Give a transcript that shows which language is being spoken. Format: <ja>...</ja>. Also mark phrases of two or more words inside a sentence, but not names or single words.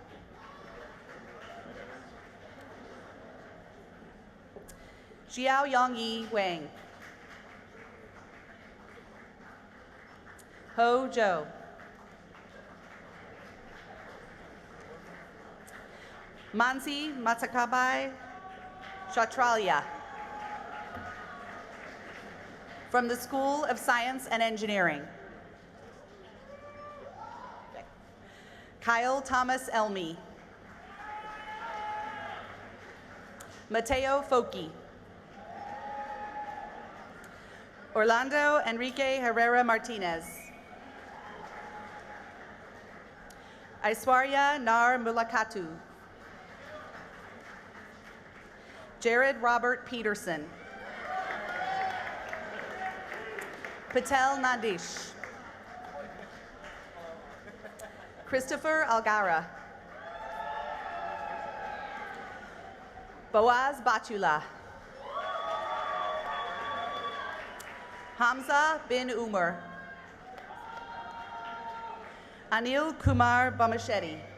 <en>Xiao Yongyi Wang. Ho Zhou. Mansi Matakabai Shatralia. From the School of Science and Engineering. Kyle Thomas Elmy. Mateo Foki. Orlando Enrique Herrera Martinez. Aiswarya Nar Mulakatu. Jared Robert Peterson. Patel Nadish. Christopher Algara. Boaz Batula. Hamza bin Umar. Anil Kumar Bamasheti.</en>